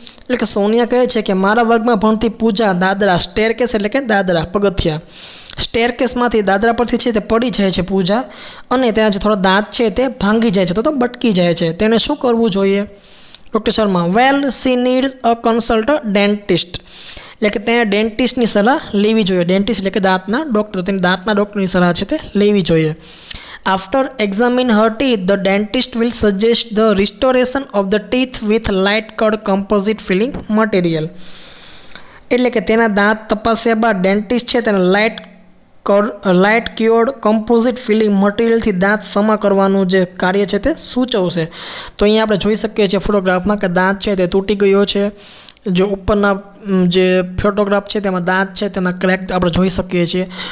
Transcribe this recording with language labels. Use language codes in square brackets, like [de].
[gu] એટલે કે સોનિયા કહે છે કે મારા વર્ગમાં ભણતી પૂજા દાદરા, સ્ટેરકેસ એટલે કે દાદરા પગથિયા, સ્ટેરકેસમાંથી દાદરા પરથી છે તે પડી જાય છે પૂજા, અને તેના જે થોડા દાંત છે તે ભાંગી જાય છે, તો બટકી જાય છે. તેને શું કરવું જોઈએ? ડૉક્ટર શર્મા, [en] well she needs a consult dentist, [gu] એટલે કે તેને ડેન્ટિસ્ટની સલાહ લેવી જોઈએ. ડેન્ટિસ્ટ એટલે કે દાંતના ડૉક્ટર, તેની દાંતના ડૉક્ટરની સલાહ છે તે લેવી જોઈએ. [en] After examining her teeth, the dentist will suggest the restoration of the teeth with light colored composite filling material. [gu] એટલે કે તેના દાંત તપાસ્યા બાદ ડેન્ટિસ્ટ છે તેને લાઇટ ક્યોર્ડ કમ્પોઝિટ ફિલિંગ મટીરિયલથી દાંત સમા કરવાનું જે કાર્ય છે તે સૂચવશે. તો અહીંયા આપણે જોઈ શકીએ છીએ ફોટોગ્રાફમાં કે દાંત છે તે તૂટી ગયો છે. જે ઉપરના જે ફોટોગ્રાફ છે તેમાં દાંત છે તેમાં ક્રેક આપણે જોઈ શકીએ છીએ.